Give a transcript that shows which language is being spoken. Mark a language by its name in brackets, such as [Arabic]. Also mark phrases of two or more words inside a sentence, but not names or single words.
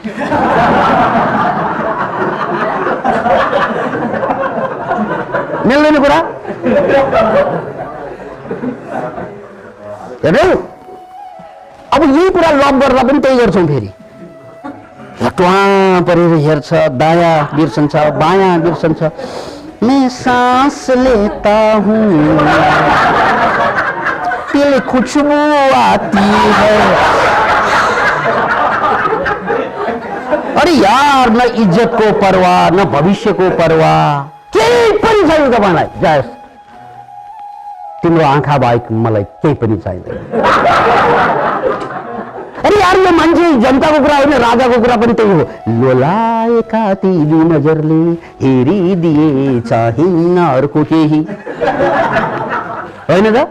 [Nepali] मिल्दैन कुरा? हेर्नु, अब यही कुरा लभ गर्दा पनि त्यही गर्छौँ। फेरि हटुवा परेर हेर्छ, दायाँ बिर्सन्छ, बायाँ बिर्सन्छ। [Hindi] मैं सांस लेता हूँ दिल खुशबू आती है। अरे यार, न इज्जत को परवाह, न भविष्य को परवाह, [Nepali] केही पनि छैन तपाईँलाई। जस तिम्रो आँखा बाहेक मलाई केही पनि चाहिँदैन। [Hindi] अरे यार, [Nepali] यो मान्छे जनताको कुरा होइन, राजाको कुरा पनि त्यही हो। लोलाएका तिमी नजरले हेरिदिए चाहिन्न अर्को केही, होइन त?